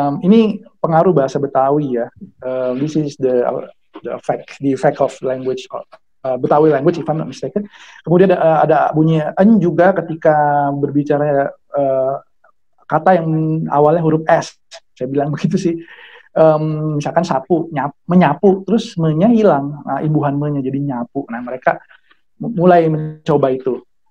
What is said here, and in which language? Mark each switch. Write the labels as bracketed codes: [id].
[id] Ini pengaruh bahasa Betawi ya. [en] This is the effect of language. Betawi language, if I'm not mistaken. [id] Kemudian ada bunyi en juga ketika berbicara kata yang awalnya huruf S. Saya bilang begitu sih. Misalkan sapu, menyapu, terus me-nya hilang. Nah, ibuhan me-nya jadi nyapu. Nah, mereka mulai mencoba itu.